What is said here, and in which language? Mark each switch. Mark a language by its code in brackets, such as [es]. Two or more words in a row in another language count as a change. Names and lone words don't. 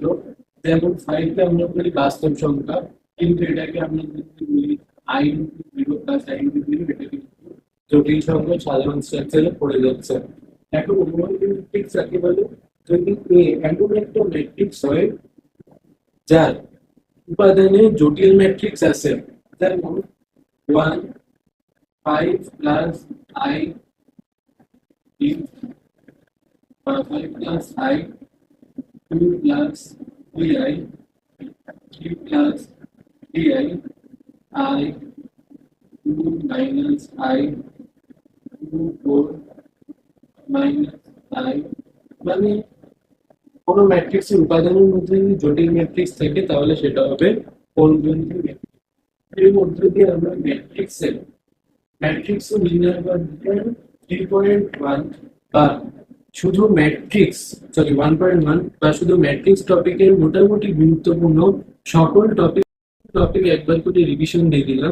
[bn] যেমন 5 কে আমরা বলি বাস্তব সংখ্যা, কিন্তু এটাকে আমরা যদি বলি i × 0 + i × 0, এটা কিন্তু জটিল সংখ্যার সাধারণ স্ট্রাকচারে পড়ে যাচ্ছে। এখন অনুবন্ধী ম্যাট্রিক্স কাকে বলে? যদি এমন একটা ম্যাট্রিক্স হয় যার উপাদানে জটিল ম্যাট্রিক্স আছে, যেমন 1 5 + i 5 + i 2 + 3i 3 + di i 2 - i 2 4 - i। মানে কোনো ম্যাট্রিক্সের উপাদানের মধ্যে যদি জটিল ম্যাট্রিক্স থাকে, তাহলে সেটা হবে অনুবন্ধী ম্যাট্রিক্স। এর মধ্যে দিয়ে আমরা ম্যাট্রিক্স নির্ণয় করতে 3.1 বা শুধু ম্যাট্রিক্স 1.1 বা শুধু ম্যাট্রিক্স টপিকের মোটামুটি গুরুত্বপূর্ণ সকল টপিক একবার করে রিভিশন দিয়ে দিলাম।